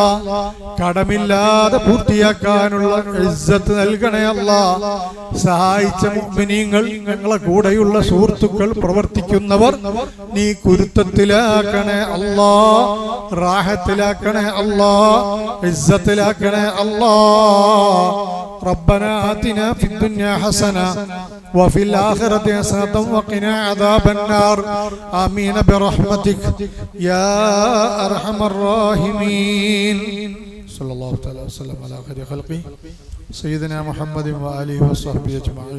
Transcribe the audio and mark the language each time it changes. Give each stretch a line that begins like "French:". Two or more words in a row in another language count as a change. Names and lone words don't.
Malayalam: കടമില്ലാതെ പൂർത്തിയാക്കാനുള്ള ഇസ്സത്ത് നൽകണേ അല്ലാ. സഹായിച്ച മുഅ്മിനീങ്ങൾ, ഞങ്ങളെ കൂടെയുള്ള സുഹൃത്തുക്കൾ, പ്രവർത്തിക്കുന്നവർ നീ കുരുത്തത്തിലാക്കണേ അല്ലാ. റാഹത്തിലാക്കണേ അല്ലാ. ഇസ്സത്തിലാക്കണേ അല്ലാ.
Arabic: ربنا آتنا في الدنيا حسنة وفي الآخرة حسنة وقنا عذاب النار آمين برحمتك يا أرحم الراحمين. صلى الله تعالى وسلم على خير خلقه سيدنا محمد وآله وصحبه أجمعين.